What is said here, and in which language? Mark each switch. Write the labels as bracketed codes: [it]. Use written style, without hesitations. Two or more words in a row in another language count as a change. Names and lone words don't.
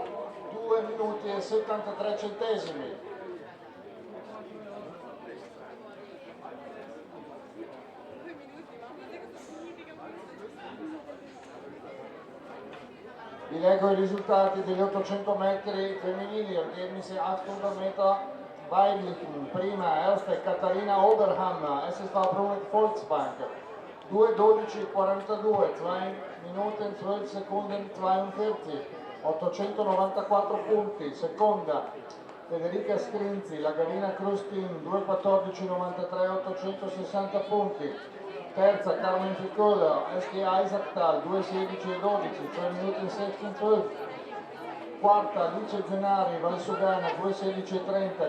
[it] 2 minuti e 73 centesimi. Vi leggo i risultati degli 800 metri femminili, [de] Ergebnisse 800 Meter weiblichen. [it] Prima erste Katharina Oberhammer, SS Brunet Volksbank, 2:12:42, [de] 2 Minuten 12 Sekunden 42, [it] 894 punti. Seconda Federica Scrinzi, la Gavina Krustin, 2:14:93, 860 punti. Terza Carmen Ficola, SG Isaactal, 2:16:12, 3 minuti 16:12. Quarta Alice Zenari, Valsugana, 2:16:30.